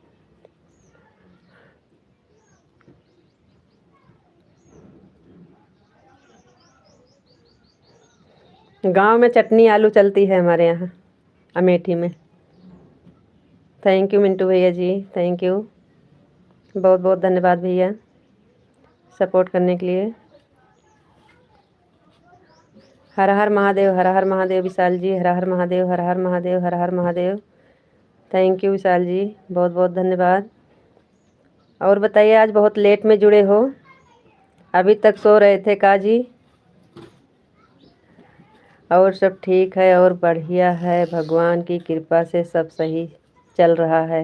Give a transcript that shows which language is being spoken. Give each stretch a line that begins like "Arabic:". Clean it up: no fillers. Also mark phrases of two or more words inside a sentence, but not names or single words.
Hindi: गांव में चटनी आलू चलती है हमारे यहाँ अमेठी में।
English: Thank you
Hindi: मिंटू भैया जी,
English: Thank you,
Hindi: बहुत बहुत धन्यवाद भैया सपोर्ट करने के लिए। हर हर महादेव, हर हर महादेव विशाल जी, हर हर महादेव, हर हर महादेव, हर हर महादेव।
English: Thank you
Hindi: विशाल जी, बहुत बहुत धन्यवाद। और बताइए, आज बहुत लेट में जुड़े हो, अभी तक सो रहे थे का जी? और सब ठीक है और बढ़िया है, भगवान की कृपा से सब सही चल रहा है।